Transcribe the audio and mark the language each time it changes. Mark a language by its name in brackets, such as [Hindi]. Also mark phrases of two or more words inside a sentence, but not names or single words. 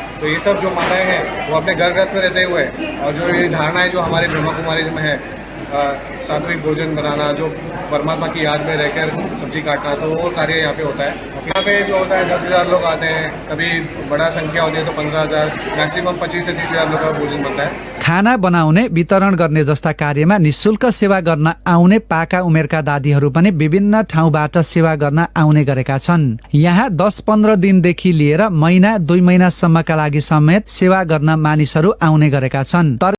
[Hindi] तो ये सब जो माताएं हैं वो अपने घर गृहस्थ में रहते हुए और जो ये धारणाएँ जो हमारे ब्रह्म कुमारी में है, सात्विक भोजन बनाना, जो परमात्मा की याद में रहकर सब्जी काटना, तो वो कार्य यहाँ पे होता है। यहाँ पे जो होता है 10,000 लोग आते हैं, कभी बड़ा संख्या होती है तो 15,000, मैक्सिमम 25 से 30,000 लोग का भोजन बनता है। [Nepali] खाना बनाउने, वितरण गर्ने जस्ता कार्यमा निशुल्क सेवा गर्न आउने पाका उमेरका दादीहरू पनि विभिन्न ठाउँबाट सेवा गर्न आउने गरेका छन्। यहाँ 10-15 दिनदेखि लिएर महिना 2 महिनासम्मका लागि समेत सेवा गर्न मानिसहरू आउने गरेका छन्।